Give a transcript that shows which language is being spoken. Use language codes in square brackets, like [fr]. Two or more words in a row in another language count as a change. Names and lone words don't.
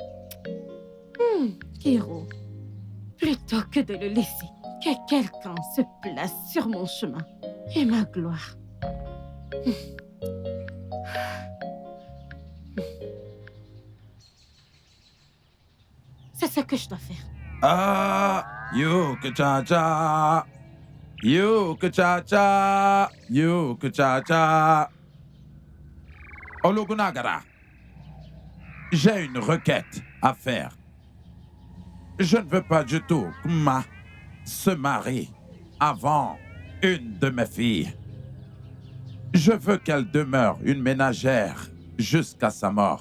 [fr] Kiro, plutôt que de le laisser, que quelqu'un se place sur mon chemin et ma gloire. C'est ce que je dois faire. Ah, yuka cha cha, yuka cha cha, yuka cha cha. Ologunagara, j'ai une requête à faire. Je ne veux pas du tout que Ma se marie avant une de mes filles. Je veux qu'elle demeure une ménagère jusqu'à sa mort.